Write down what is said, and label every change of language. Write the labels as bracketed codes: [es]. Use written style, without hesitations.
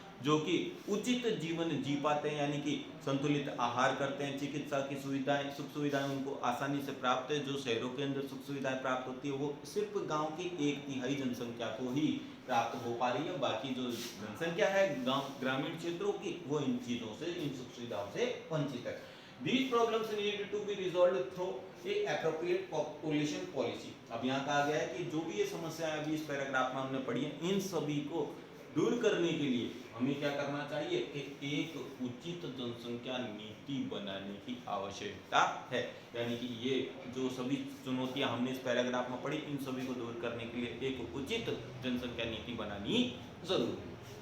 [hi] जो कि उचित जीवन जी पाते हैं, यानी कि संतुलित आहार करते हैं, चिकित्सा की सुविधाएं, सुख सुविधाएं उनको आसानी से प्राप्त है। जो शहरों के अंदर सुख सुविधाएं प्राप्त होती है वो सिर्फ गांव की 1/3 जनसंख्या को ही प्राप्त हो पा रही है। बाकी जो जनसंख्या है गांव ग्रामीण क्षेत्रों की, वो इन चीजों से, इन सुख सुविधाओं से वंचित है। [en] These problems need to be resolved through a appropriate population policy। [hi] अब यहाँ कहा गया है कि जो भी ये समस्या अभी इस पैराग्राफ में हमने पढ़ी है, इन सभी को दूर करने के लिए हमें क्या करना चाहिए कि एक उचित जनसंख्या नीति बनाने की आवश्यकता है। यानी कि ये जो सभी चुनौतियां हमने इस पैराग्राफ में पढ़ी, इन सभी को दूर करने के लिए एक उचित जनसंख्या नीति बनानी जरूरी है।